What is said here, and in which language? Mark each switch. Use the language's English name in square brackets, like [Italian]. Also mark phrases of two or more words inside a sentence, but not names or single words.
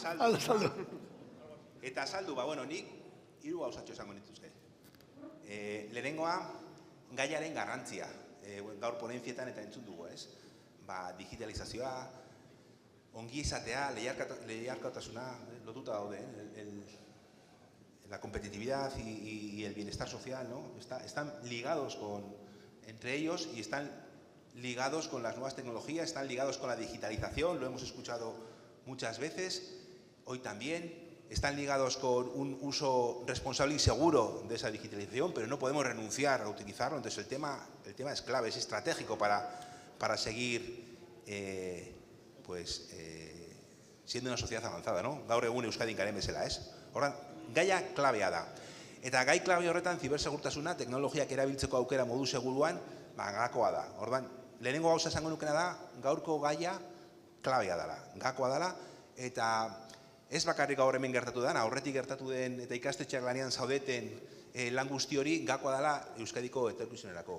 [Basque] Eta saldu, bueno, nik hiru gauzatxo esango nituzke. Lehenengoa, gaiaren garrantzia, gaur ponentzietan eta entzun dugu, digitalizazioa, ongi izatea, lehiarkotasuna, lotuta daude, [Spanish] la competitividad y el bienestar social, ¿no? Están ligados entre ellos y están ligados con las nuevas tecnologías, están ligados con la digitalización, lo hemos escuchado muchas veces, hoy también, están ligados con un uso responsable y seguro de esa digitalización, pero no podemos renunciar a utilizarlo, entonces el tema es clave, es estratégico para seguir siendo una sociedad avanzada, ¿no? [Basque] Gaur egun Euskadin garen bezala, ez? Horran, gaia klabea da. Eta gai klabe horretan zibersegurtasuna, teknologiak erabiltzeko aukera modu seguruan, gakoa da. Ordan, lehenengo gauza esango nukena da, gaurko gaia klabea dela, gakoa dela, eta ez bakarrik gaur hemen gertatu den, aurretik gertatu den eta ikastetxeak lanean zaudeten lan guzti hori, gakoa dela Euskadiko etorkizunerako.